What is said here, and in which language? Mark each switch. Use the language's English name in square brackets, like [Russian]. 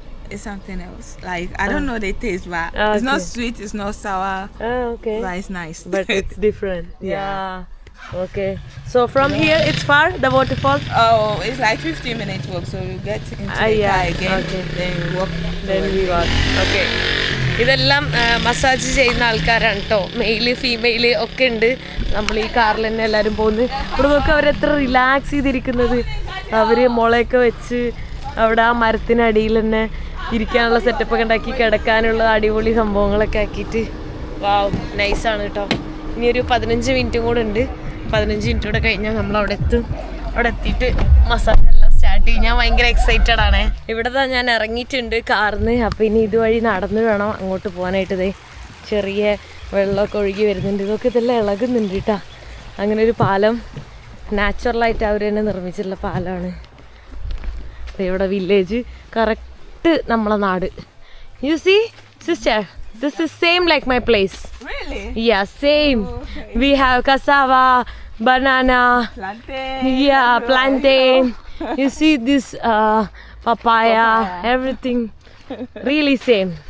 [English] it's something else. Like I don't know the taste, but Okay. it's not sweet, it's not sour. Okay. But it's nice. But it's different. Yeah. Okay. So from here it's far, the waterfall? Oh, it's like 15 minutes walk, so you get into the yeah. car again. Okay. Then you walk. Then we walk. Okay. [Malayalam] ഇതെല്ലാം massage ചെയ്യുന്ന ആൾക്കാരാണ് കേട്ടോ. Mail female ഒക്കെ ഉണ്ട്. നമ്മൾ ഈ കാറിൽ തന്നെ എല്ലാവരും പോകുന്നത്. ഇവിടെ നോക്കുക, അവരെത്ര റിലാക്സ് ചെയ്തിരിക്കുന്നത്. അവർ മുളയൊക്കെ വെച്ച് അവിടെ ആ മരത്തിനടിയിൽ തന്നെ ഇരിക്കാനുള്ള സെറ്റപ്പൊക്കെ ഉണ്ടാക്കി, കിടക്കാനുള്ള അടിപൊളി സംഭവങ്ങളൊക്കെ ആക്കിയിട്ട് വാവ്, നൈസാണ് കേട്ടോ. ഇനി ഒരു 15 മിനിറ്റും കൂടെ ഉണ്ട്. 15 മിനിറ്റ് കൂടെ കഴിഞ്ഞാൽ നമ്മൾ അവിടെ എത്തും. അവിടെ എത്തിയിട്ട് മസാജ് എല്ലാം സ്റ്റാർട്ട് ചെയ്യും. ഞാൻ ഭയങ്കര എക്സൈറ്റഡ് ആണ്. ഇവിടെ ഞാൻ ഇറങ്ങിയിട്ടുണ്ട് കാറിന്ന്. അപ്പോൾ ഇനി ഇതുവഴി നടന്നു വേണം അങ്ങോട്ട് പോകാനായിട്ട്. ചെറിയ വെള്ളമൊക്കെ ഒഴുകി വരുന്നുണ്ട്. ഇതെല്ലാം ഇളകുന്നുണ്ട് കേട്ടോ. അങ്ങനെ ഒരു പാലം നാച്ചുറലായിട്ട് അവർ തന്നെ നിർമ്മിച്ചിട്ടുള്ള പാലമാണ്. ഇവിടെ വില്ലേജ് കറക്റ്റ് നമ്മളെ നാട്. [English] You see sister, this is same like my place. Really? Yeah, same. Oh, okay. We have cassava, banana, Plantain. yeah, plantain. You see this papaya, everything really same.